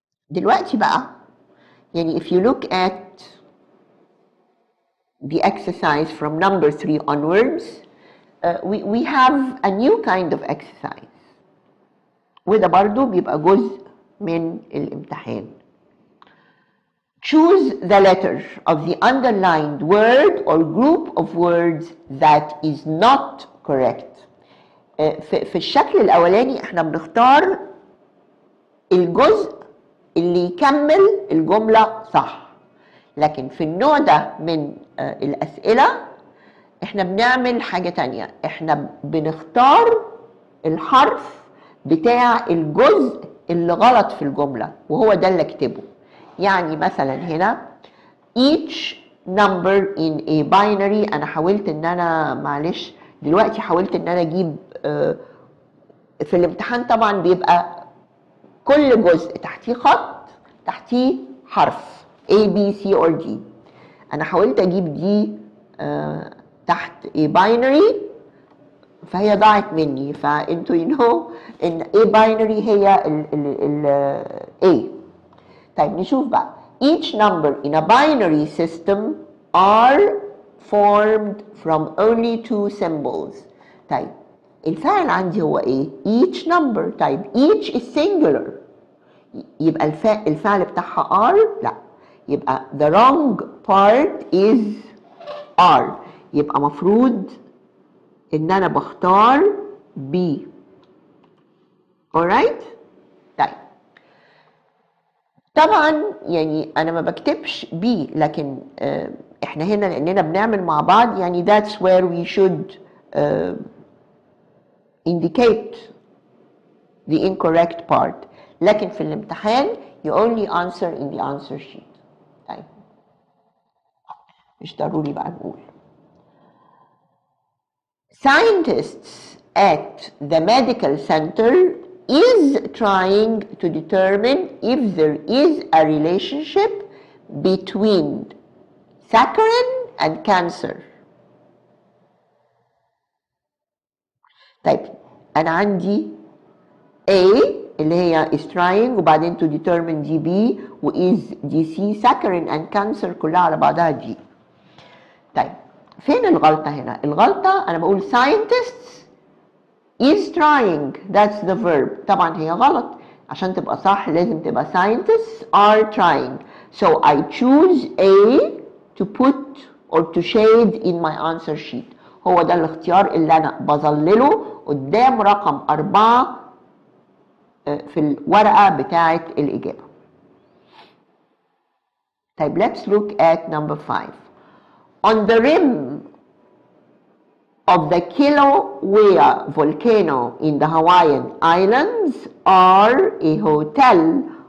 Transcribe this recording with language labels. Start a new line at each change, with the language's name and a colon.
Arabic: دلوقتي بقى يعني
English: if you look at the exercise from number 3 onwards, we have a new kind of exercise،
Arabic: وده برضو بيبقى جزء من الامتحان.
English: Choose the letter of the underlined word or group of words that is not correct.
Arabic: في الشكل الأولاني احنا بنختار الجزء اللي يكمل الجملة صح، لكن في النوع ده من الأسئلة احنا بنعمل حاجة تانية، احنا بنختار الحرف بتاع الجزء اللي غلط في الجملة وهو ده اللي اكتبه. يعني مثلا هنا
English: each number in a binary،
Arabic: انا حاولت ان انا معلش دلوقتي حاولت ان انا اجيب في الامتحان طبعا بيبقى كل جزء تحتيه خط تحتيه حرف A B C or D. انا حاولت اجيب دي تحت A binary فهي ضاعت مني، فانتوا ان A binary هي ال A. طيب نشوف بقى
English: each number in a binary system are formed from only 2 symbols.
Arabic: طيب الفاعل عندي هو ايه؟
English: each number.
Arabic: طيب
English: each is singular،
Arabic: يبقى الفعل بتاعها are؟ لا، يبقى
English: the wrong part is are،
Arabic: يبقى مفروض ان انا بختار B.
English: alright؟
Arabic: طيب طبعا يعني انا ما بكتبش B، لكن احنا هنا لاننا بنعمل مع بعض يعني
English: that's where we should indicate the incorrect part،
Arabic: لكن في الامتحان
English: you only answer in the answer sheet.
Arabic: طيب مش ضروري بقى نقول.
English: Scientists at the medical center is trying to determine if there is a relationship between saccharin and cancer.
Arabic: طيب أنا عندي A اللي هي
English: is trying
Arabic: وبعدين
English: to determine
Arabic: دي B و is دي C
English: saccharin and cancer
Arabic: كلها على بعضها G. طيب فين الغلطة هنا؟ الغلطة أنا بقول
English: scientists is trying that's the verb.
Arabic: طبعا هي غلط، عشان تبقى صح لازم تبقى
English: scientists are trying. So I choose A to put or to shade in my answer sheet.
Arabic: هو ده الاختيار اللي أنا بظلله قدام رقم 4 في الورقة بتاعة الإجابة. طيب
English: let's look at number 5. On the rim of the Kilauea volcano in the Hawaiian Islands are a hotel.